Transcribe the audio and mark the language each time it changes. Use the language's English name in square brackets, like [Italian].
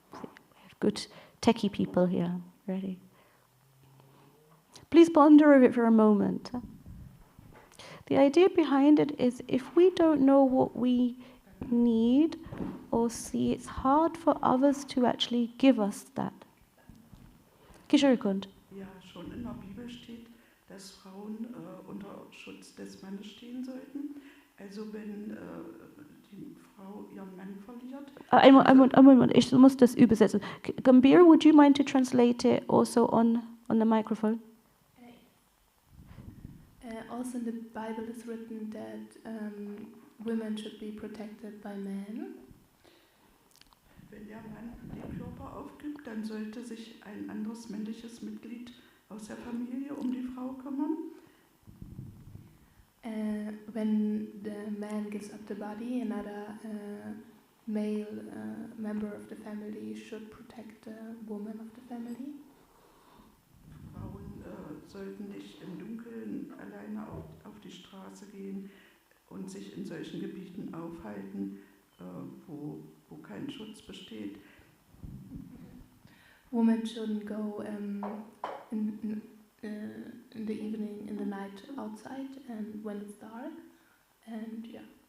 [English] We have good techie people here. Ready? Please ponder over it for a moment. The idea behind it is if we don't know what we need or see, it's hard for others to actually give us that. Kishori Kund. [German] Ja, schon in der Bibel steht, dass Frauen unter Schutz des Mannes stehen sollten. Also wenn die Frau ihren Mann verliert. Ein ich muss das übersetzen. [English] Gambir, would you mind to translate it also on the microphone? Also in the Bible is written that women should be protected by men. [German] Wenn der Mann den Körper aufgibt, dann sollte sich ein anderes männliches Mitglied aus der Familie um die Frau kümmern. [English] When the man gives up the body, another male member of the family should protect the woman of the family. [German] Frauen sollten nicht im Dunkeln alleine auf die Straße gehen und sich in solchen Gebieten aufhalten, wo kein Schutz besteht. [English] Women shouldn't go in the evening, in the night outside, and when it's dark, and yeah.